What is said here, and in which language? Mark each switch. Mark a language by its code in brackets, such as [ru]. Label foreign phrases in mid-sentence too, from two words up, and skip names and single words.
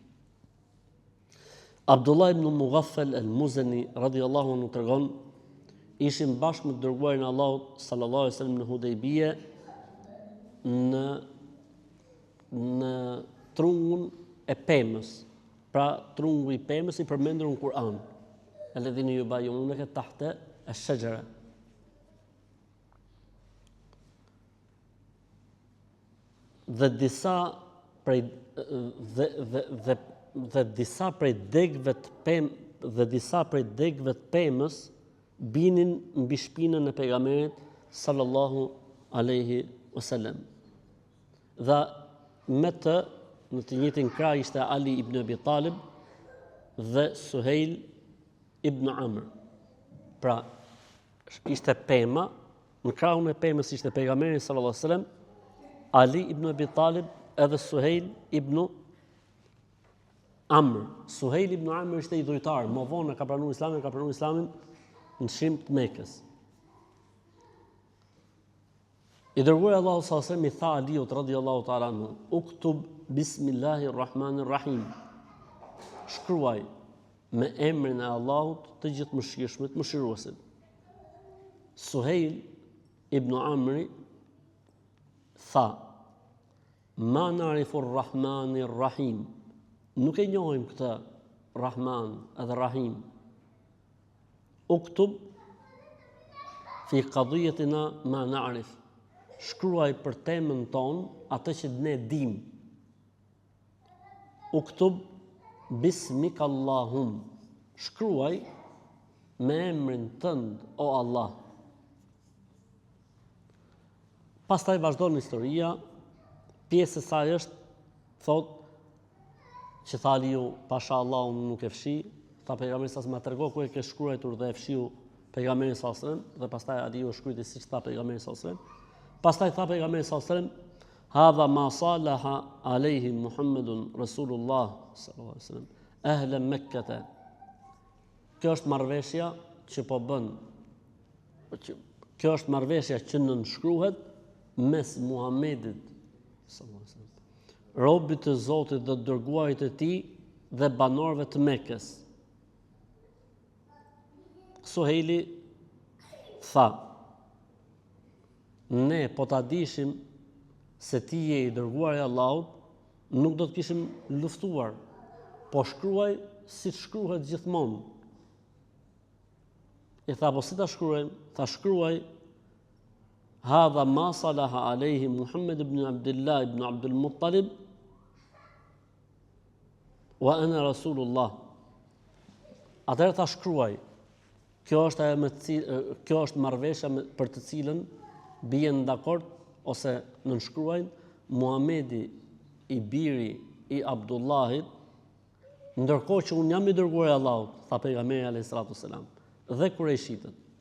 [sq] Abdullah ibn Mughaffal al-Muzani [ar] رضي الله عنه [sq] tregon, ishim bashkë me dërguarin e Allahut [ar] صلى الله عليه وسلم [sq] në Hudejbije në trungun e pemës. Pra trungu i pemës i përmendur në Kur'an. [ar] الذين يبايعونك تحت الشجرة. [sq] Dhe disa prej degëve të pemës binin mbi shpinën e pejgamberit [ar] صلى الله عليه وسلم. [sq] Dhe me të në të njëjtin krah ishte Ali ibn Abi Talib dhe Suhejl ibn Amr. Pra ishte pema, në krahun e pemës ishte pejgamberi [ar] صلى الله عليه وسلم, [sq] Ali ibn Abi Talib edhe Suhejl ibn Amr. Suhejl ibn Amr ishte i dhujtar, më vonë ka pranuar Islamin në shim të Mekës. I dërguari Allahu [ar] صلى الله عليه وسلم [sq] i tha Aliut [ar] رضي الله تعالى عنه: "اكتب بسم الله الرحمن الرحيم." [sq] Shkruaj me emrin e Allahut të gjithëmëshirshmit, mëshiruesit. Suhejl ibn Amri tha: [ar] "ما نعرف الرحمن الرحيم." [sq] Nuk e njohim këtë Rahman edhe Rahim. [ar] اكتب في قضيتنا ما نعرف. [sq] Shkruaj për temën tonë atë që ne dim. [ar] اكتب باسمك اللهم. [sq] Shkruaj me emrin tënd, o Allah. Pastaj vazhdon historia, pjesë e saj është, thot, që tha Aliu, pasha Allah unë nuk e fshi, tha pejgamberi sa më trego ku e ke shkruar dhe e fshiu pejgamberin [ar] صلى الله عليه وسلم, [sq] dhe pastaj Aliu shkruajti siç tha pejgamberi [ar] صلى الله عليه وسلم. [sq] Pastaj tha pejgamberi [ar] صلى الله عليه وسلم: "هذا ما صالح عليه محمد رسول الله صلى الله عليه وسلم أهل مكة." [sq] Kjo është marrëveshja që po bën. Kjo është marrëveshja që nënshkruhet mes Muhamedit [ar] صلى الله عليه وسلم, [sq] robit të Zotit dhe dërguarit të tij dhe banorëve të Mekës. Suhejli tha: "Ne po ta dishim se ti je i dërguari i Allahut, nuk do të kishim luftuar, po shkruaj si shkruhet gjithmonë." I tha: "Po si ta shkruajmë?" Tha: "Shkruaj [ar] هذا ما صالح عليه محمد بن عبد الله بن عبد المطلب وأنا رسول الله. [sq] Atëherë ta shkruaj. Kjo është marrëveshja për të cilën bien dakord ose nënshkruajnë Muhamedi i biri i Abdullahit, ndërkohë që unë jam i dërguar i Allahut, tha pejgamberi [ar] عليه الصلاة والسلام, [sq] dhe kurajshitët.